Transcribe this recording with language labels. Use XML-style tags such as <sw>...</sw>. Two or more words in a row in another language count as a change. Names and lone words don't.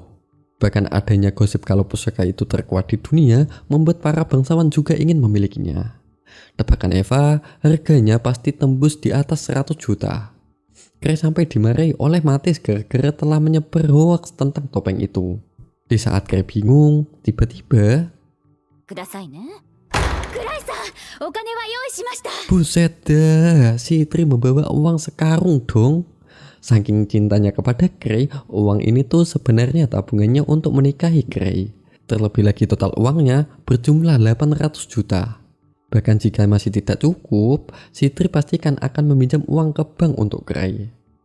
<id>Bahkan adanya gosip kalau pusaka itu terkuat di dunia membuat para bangsawan juga ingin memilikinya. Tebakan Eva, harganya pasti tembus di atas 100 juta. Kray sampai dimarahi oleh Mattis gara-gara telah menyebar hoax tentang topeng itu. Di saat Kray bingung, tiba-tiba</id> <ja>くださいねクライさんお金は用意しました</ja> <id>buset dah, Citri membawa uang sekarung dong. Saking cintanya kepada Kray, uang ini tuh sebenarnya tabungannya untuk menikahi Kray. Terlebih lagi total uangnya berjumlah 800 juta. Bahkan jika masih tidak cukup, Citri pastikan akan meminjam uang ke bank untuk Kray.</id>